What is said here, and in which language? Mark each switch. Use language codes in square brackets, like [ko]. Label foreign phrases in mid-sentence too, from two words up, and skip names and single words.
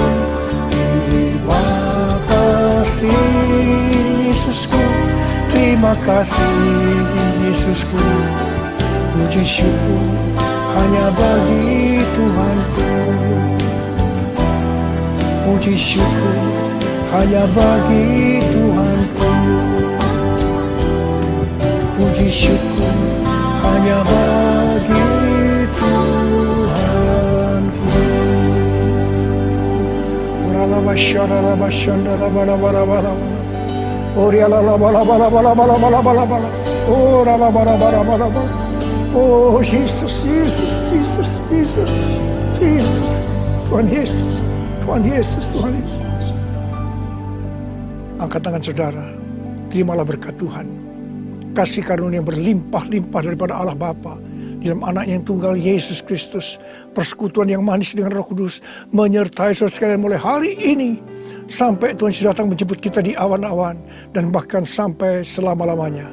[id] Terima kasih Yesusku, terima kasih Yesusku, puji syukur hanya bagi Tuhanku. Puji syukur hanya bagi Tuhanku. Puji syukur hanya bagi Tuhanku. Oh Jesus, Jesus, Jesus, Jesus, Jesus, Tuhan Yesus, Tuhan Yesus, Tuhan Yesus. Angkat tangan saudara, terimalah berkat Tuhan. Kasih karunia yang berlimpah-limpah daripada Allah Bapa dalam anak yang tunggal Yesus Kristus, persekutuan yang manis dengan Roh Kudus menyertai saudara sekalian mulai hari ini sampai Tuhan sudah datang menjemput kita di awan-awan dan bahkan sampai selama-lamanya.